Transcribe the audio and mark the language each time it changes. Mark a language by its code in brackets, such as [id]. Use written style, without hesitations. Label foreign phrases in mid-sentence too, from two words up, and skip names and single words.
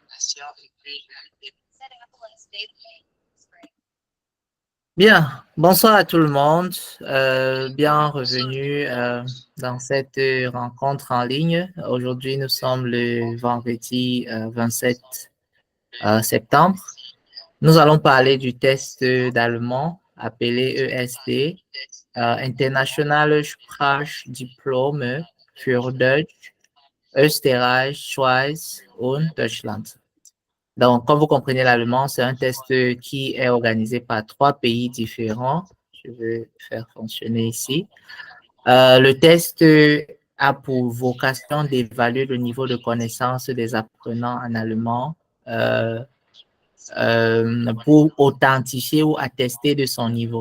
[fr] Bien, bonsoir à tout le monde. Bienvenue dans cette rencontre en ligne. Aujourd'hui, nous sommes le vendredi 27 septembre. Nous allons parler du test d'allemand appelé ESD, International Sprachdiplom für Deutsch, Österreich, Schweiz und Deutschland. Donc, comme vous comprenez l'allemand, c'est un test qui est organisé par 3 pays différents. Je vais faire fonctionner ici. Le test a pour vocation d'évaluer le niveau de connaissance des apprenants en allemand pour authentifier ou attester de son niveau.